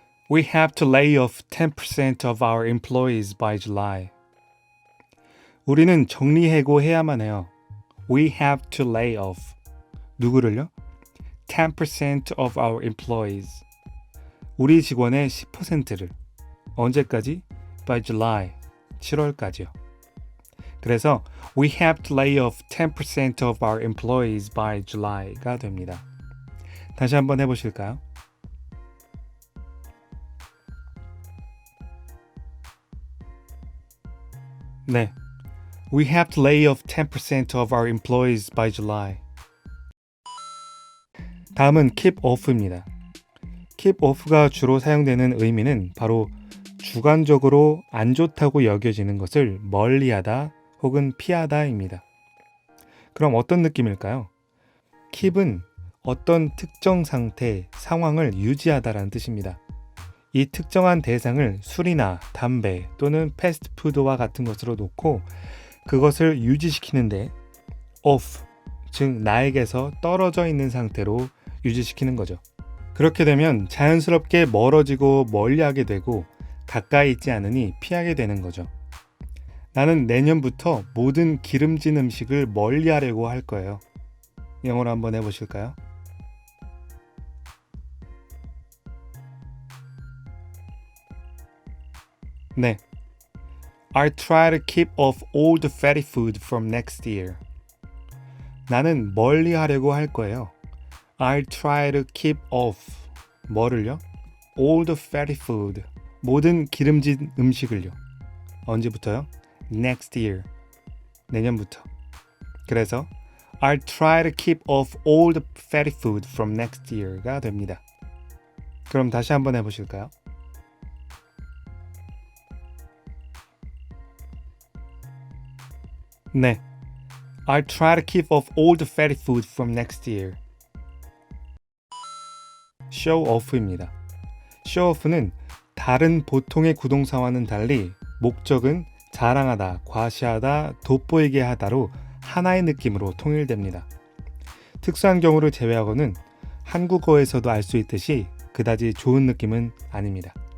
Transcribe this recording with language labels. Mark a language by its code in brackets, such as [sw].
[en] We have to lay off 10% of our employees by July. [ko] 우리는 정리해고해야만 해요. [en] We have to lay off. [ko] 누구를요? [en] 10% of our employees. [ko] 우리 직원의 10%를. 언제까지? [en] By July. [ko] 7월까지요. 그래서 [en] we have to lay off 10% of our employees by July가 [ko] 됩니다. 다시 한번 해보실까요? 네. [en] We have to lay off 10% of our employees by July. [ko] 다음은 keep off입니다. keep off가 주로 사용되는 의미는 바로 주관적으로 안 좋다고 여겨지는 것을 멀리하다 혹은 피하다입니다. 그럼 어떤 느낌일까요? keep은 어떤 특정 상태, 상황을 유지하다라는 뜻입니다. 이 특정한 대상을 술이나 담배 또는 패스트푸드와 같은 것으로 놓고 그것을 유지시키는데 off, 즉 나에게서 떨어져 있는 상태로 유지시키는 거죠. 그렇게 되면 자연스럽게 멀어지고 멀리하게 되고 가까이 있지 않으니 피하게 되는 거죠. 나는 내년부터 모든 기름진 음식을 멀리하려고 할 거예요. 영어로 한번 해보실까요? 네. [en] I'll try to keep off all the fatty food from next year. [ko] 나는 멀리 하려고 할 거예요. [en] I'll try to keep off. [ko] 뭐를요? [en] All the fatty food. [ko] 모든 기름진 음식을요. 언제부터요? [en] Next year. [ko] 내년부터. 그래서 [en] I'll try to keep off all the fatty food from next year가 [ko] 됩니다. 그럼 다시 한번 해보실까요? 네. [en] I'll try to keep off all the fatty food from next year. [ko] show off입니다. show off는 다른 보통의 구동사와는 달리 목적은 자랑하다, 과시하다, 돋보이게 하다로 하나의 느낌으로 통일됩니다. 특수한 경우를 제외하고는 한국어에서도 알 수 있듯이 그다지 좋은 느낌은 아닙니다.